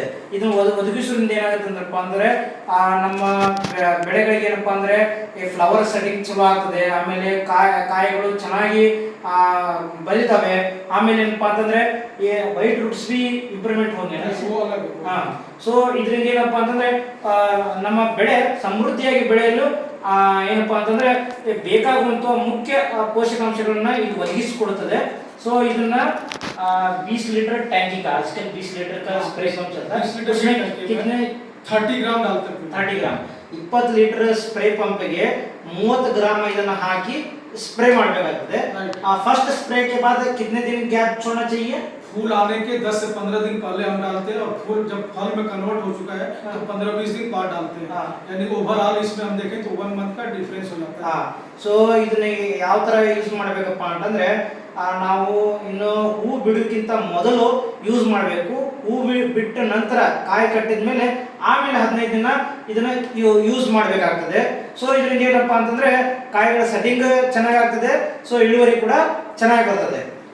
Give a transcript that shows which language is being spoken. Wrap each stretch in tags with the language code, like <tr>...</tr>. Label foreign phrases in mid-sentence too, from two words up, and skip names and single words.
<kn>ಇದನ್ನು ಒದಗಿಸೋದ್ರಿಂದ ಏನಾಗುತ್ತೆ ಅಂದ್ರಪ್ಪ ಅಂದ್ರೆ ನಮ್ಮ ಬೆಳೆಗಳಿಗೆ ಏನಪ್ಪಾ ಅಂದ್ರೆ</kn> <en>flower setting</en> <kn>ಚಲೋ ಆಗ್ತದೆ, ಆಮೇಲೆ ಕಾಯಿಗಳು ಚೆನ್ನಾಗಿ ಬಲಿತವೆ, ಆಮೇಲೆ ಏನಪ್ಪಾ ಅಂತಂದ್ರೆ</kn> <en>white roots</en> <kn>ಬಿ ಇಂಪ್ರೂವ್ಮೆಂಟ್ ಹೋಗಿ ಸೊ ಇದರಿಂದ ಏನಪ್ಪಾ ಅಂತಂದ್ರೆ ನಮ್ಮ ಬೆಳೆ ಸಮೃದ್ಧಿಯಾಗಿ ಬೆಳೆಯಲು ಏನಪ್ಪಾ ಅಂತಂದ್ರೆ ಬೇಕಾಗುವಂತ ಮುಖ್ಯ ಪೋಷಕಾಂಶಗಳನ್ನ ಇದು ಒದಗಿಸಿಕೊಡುತ್ತದೆ.</kn> <hi>सो ಇದನ್ನ 20 लीटर टैंकी का आजकल 20 लीटर का</hi> <en>spray pump</en> <hi>चलता है, उसमें कितने 30 ग्राम डालते हैं।</hi> <kn>30</kn> <en>gram 20 litre spray pump</en> <kn>ಗೆ 30 ग्राम ಇದನ್ನ ಹಾಕಿ स्प्रे ಮಾಡಬೇಕಾಗುತ್ತದೆ।</kn> <en>first spray</en> <hi>के बाद कितने दिन गैप छोड़ना चाहिए? फूल आने के 10 से 15 दिन पहले हम डालते हैं और फूल जब फल में कन्वर्ट हो चुका है तो 15-20 दिन बाद डालते हैं। यानी ओवरऑल इसमें हम देखें तो 1 मंथ का डिफरेंस हो जाता है।</hi> <kn>सो ಇದನ್ನ ಯಾವ ತರ ಯೂಸ್ ಮಾಡಬೇಕಪ್ಪ ಅಂತಂದ್ರೆ ನಾವು ಇನ್ನು ಹೂ ಬಿಡೋಕ್ಕಿಂತ ಮೊದಲು ಯೂಸ್ ಮಾಡಬೇಕು, ಹೂ ಬಿಟ್ಟ ನಂತರ ಕಾಯಿ ಕಟ್ಟಿದ ಮೇಲೆ ಆಮೇಲೆ 15 ದಿನ ಇದನ್ನ ಯೂಸ್ ಮಾಡಬೇಕಾಗ್ತದೆ। ಸೊ ಇದರಿಂದ ಏನಪ್ಪಾ ಅಂತಂದ್ರೆ ಕಾಯಿಗಳ ಸೆಟ್ಟಿಂಗ್ ಚೆನ್ನಾಗಿ ಆಗ್ತದೆ, ಸೊ ಇಳುವರಿ ಕೂಡ ಚೆನ್ನಾಗಿ ಬರ್ತದೆ।</kn>